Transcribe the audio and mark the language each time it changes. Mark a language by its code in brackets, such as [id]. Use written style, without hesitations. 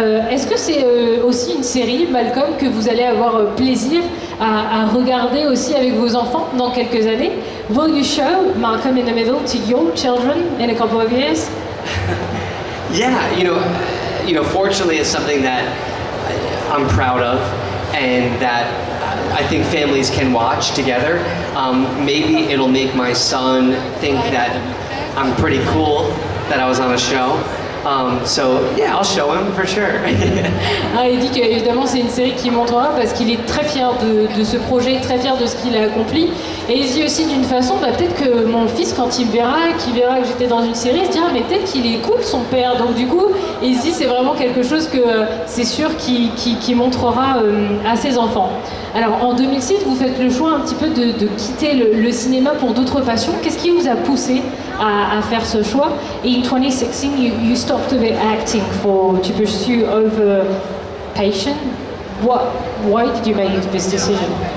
[fr] Est-ce que c'est aussi une série, Malcolm, que vous allez avoir plaisir à regarder aussi avec vos enfants dans quelques années? [en] Will you show Malcolm in the Middle to your children in a couple of years? Yeah, you know, fortunately, it's something that I'm proud of, and that I think families can watch together. Maybe it'll make my son think that I'm pretty cool, that I was on a show. So yeah, I'll show him for sure. [fr] Il dit qu'évidemment c'est une série qui montrera parce qu'il est très fier de ce projet, très fier de ce qu'il a accompli. Et il dit aussi d'une façon, peut-être que mon fils quand il verra que j'étais dans une série, il se dira mais peut-être qu'il écoute son père. Donc du coup, il se dit c'est vraiment quelque chose que c'est sûr qu'il montrera à ses enfants. Alors en 2006, vous faites le choix un petit peu de quitter le cinéma pour d'autres passions. Qu'est-ce qui vous a poussé à faire ce choix? [en] In 2016, you stopped a bit acting to pursue over passion. Why did you make this decision?